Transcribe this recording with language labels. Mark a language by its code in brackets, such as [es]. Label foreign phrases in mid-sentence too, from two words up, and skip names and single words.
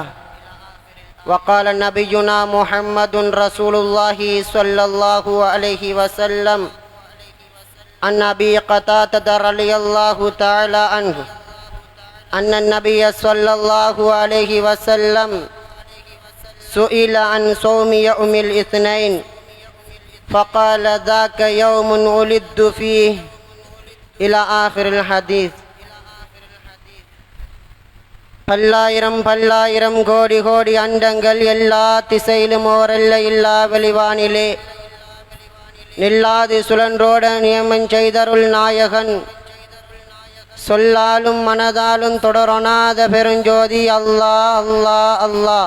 [ar] وقال نبينا محمد رسول الله صلى الله عليه وسلم عن أبي قتادة رضي الله تعالى عنه أن النبي صلى الله عليه وسلم سئل عن صوم يوم الاثنين فقال ذاك يوم ولدت فيه إلى آخر الحديث. [ta] பல்லாயிரம் பல்லாயிரம் கோடி கோடி அண்டங்கள் எல்லா திசையிலும் ஓரல்ல இல்லா வெளிவானிலே நில்லாது சுழன்றோட நியமம் செய்தருள் நாயகன் சொல்லாலும் மனதாலும் தொடரொணாத பெருஞ்சோதி அல்லாஹ் அல்லாஹ் அல்லாஹ்.